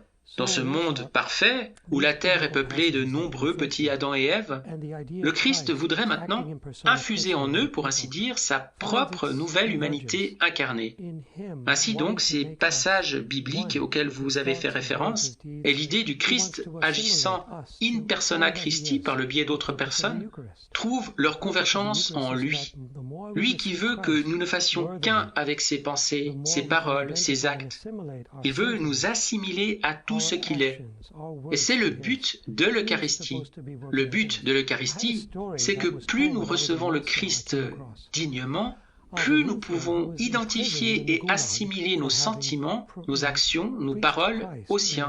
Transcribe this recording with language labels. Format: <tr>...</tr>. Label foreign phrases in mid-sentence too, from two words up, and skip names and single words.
<fr>Dans ce monde parfait, où la terre est peuplée de nombreux petits Adam et Ève, le Christ voudrait maintenant infuser en eux, pour ainsi dire, sa propre nouvelle humanité incarnée. Ainsi donc, ces passages bibliques auxquels vous avez fait référence, et l'idée du Christ agissant</fr> <la>in persona Christi</la> <fr>par le biais d'autres personnes, trouvent leur convergence en lui. Lui qui veut que nous ne fassions qu'un avec ses pensées, ses paroles, ses actes. Il veut nous assimiler à tout ce qu'il est. Et c'est le but de l'Eucharistie. Le but de l'Eucharistie, c'est que plus nous recevons le Christ dignement, plus nous pouvons identifier et assimiler nos sentiments, nos actions, nos paroles aux siens.</fr>